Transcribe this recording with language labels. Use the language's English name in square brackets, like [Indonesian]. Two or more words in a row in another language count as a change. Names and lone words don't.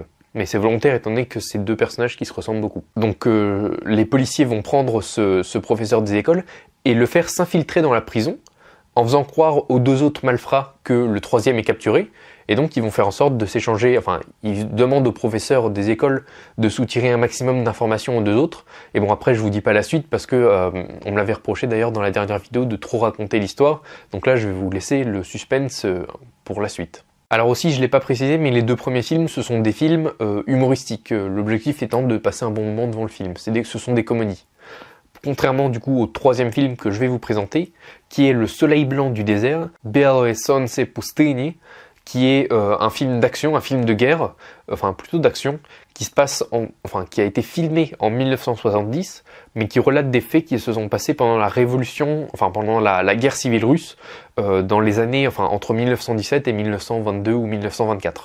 [French] Mais c'est volontaire étant donné que c'est 2 personnages qui se ressemblent beaucoup. Donc les policiers vont prendre ce professeur des écoles et le faire s'infiltrer dans la prison, en faisant croire aux 2 autres malfrats que le 3e est capturé, et donc ils vont faire en sorte de s'échanger, ils demandent au professeur des écoles de soutirer un maximum d'informations aux 2 autres, et bon après je vous dis pas la suite parce que on me l'avait reproché d'ailleurs dans la dernière vidéo de trop raconter l'histoire, donc là je vais vous laisser le suspense pour la suite. Alors aussi, je ne l'ai pas précisé, mais les 2 premiers films, ce sont des films humoristiques, l'objectif étant de passer un bon moment devant le film. Ce sont des comédies. Contrairement du coup au 3e film que je vais vous présenter, qui est Le Soleil blanc du désert, [Russian] Белое солнце пустыни, [French] qui est un film d'action, un film de guerre, plutôt d'action, qui a été filmé en 1970, mais qui relate des faits qui se sont passés pendant la révolution, pendant la guerre civile russe, dans les années, entre 1917 et 1922 ou 1924.